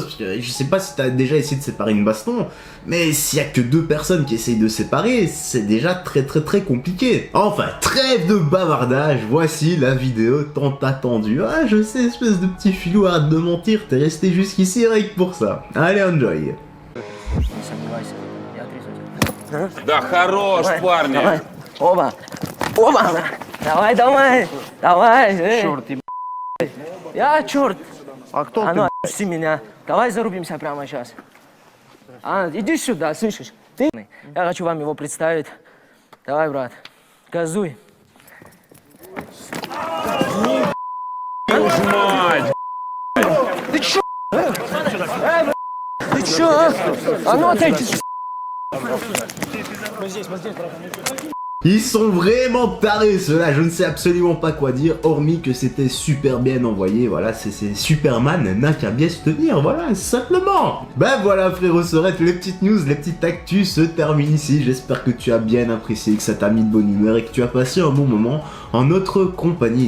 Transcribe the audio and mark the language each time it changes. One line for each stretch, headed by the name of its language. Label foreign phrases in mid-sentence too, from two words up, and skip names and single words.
French: Parce que je sais pas si t'as déjà essayé de séparer une baston, mais s'il y a que deux personnes qui essayent de séparer, c'est déjà très compliqué. Enfin, trêve de bavardage, voici la vidéo tant attendue. Ah, je sais, espèce de petit filou, arrête de mentir, t'es resté jusqu'ici rien que pour ça. Allez, enjoy.
Russian: Да хорош, парни! Давай. Оба! Оба! Давай, давай! Черт, еб... Я черт! А кто А ты? ну, отпусти меня. Давай зарубимся прямо сейчас. А, иди сюда, слышишь? Ты? Я хочу вам его представить. Давай, брат. Газуй. Твою ж мать! Ты чё? Ты чё, а? А ну, отойди.
French: Ils sont vraiment tarés ceux-là, je ne sais absolument pas quoi dire, hormis que c'était super bien envoyé, voilà, c'est Superman n'a qu'à bien se tenir, voilà, simplement. Ben voilà frérot Sorette, les petites news, les petites actus se terminent ici, j'espère que tu as bien apprécié, que ça t'a mis de bonne humeur et que tu as passé un bon moment en notre compagnie.